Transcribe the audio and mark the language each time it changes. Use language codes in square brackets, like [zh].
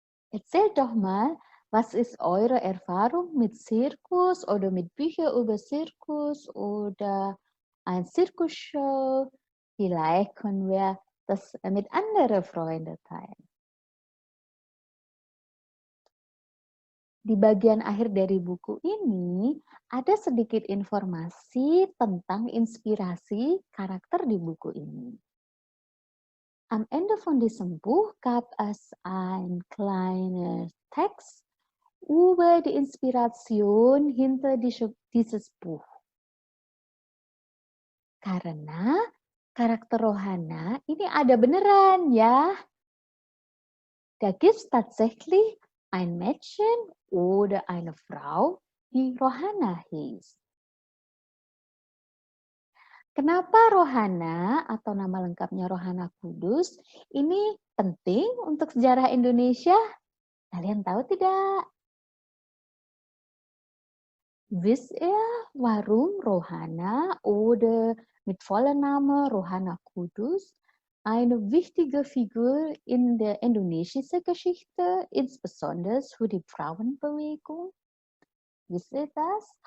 [de] Erzählt doch mal, was ist eure Erfahrung mit Zirkus oder mit Büchern über Zirkus oder ein Zirkusshow? Vielleicht können wir das mit anderen Freunden teilen. [id] Di bagian akhir dari buku ini, ada sedikit informasi tentang inspirasi karakter di buku ini. [de] Am Ende von diesem Buch gab es ein kleiner Text über die Inspiration hinter dieses Buch. [id] Karena karakter Rohana ini ada beneran ya. [de] Da gibt es tatsächlich ein Mädchen oder eine Frau, die Rohana hieß. [id] Kenapa Rohana atau nama lengkapnya Rohana Kudus ini penting untuk sejarah Indonesia? Kalian tahu tidak? [de] Wisst ihr, warum Rohana oder mit voller Name Rohana Kudus eine wichtige Figur in der indonesischen Geschichte, insbesondere für die Frauenbewegung? Wisst ihr das?